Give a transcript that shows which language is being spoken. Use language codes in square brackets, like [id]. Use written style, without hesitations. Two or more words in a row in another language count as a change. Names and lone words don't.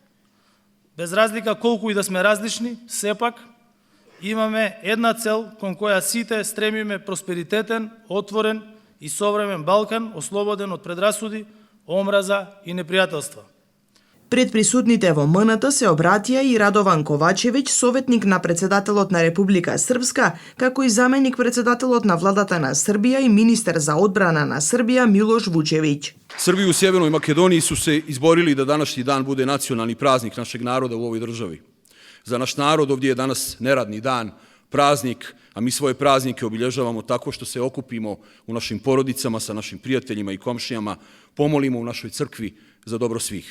[mk] Без разлика колку и да сме различни, сепак имаме една цел кон која сите стремиме: просперитетен, отворен и современ Балкан, ослободен од предрасуди, омраза и непријателства. Пред присутните во МНТ се обратија и Радован Ковачевиќ, советник на претседателот на Република Српска, како и заменик претседателот на владата на Србија и министер за одбрана на Србија Милош Вучевиќ. [sr] Срби у Севернoj Македонiji su se izborili da današnji dan bude nacionalni praznik našeg naroda u ovoj državi. Za naš narod ovdje je danas neradni dan, praznik, a mi svoje praznike obilježavamo tako što se okupimo u našim porodicama, sa našim prijateljima i komšijama, pomolimo u našoj crkvi za dobro svih.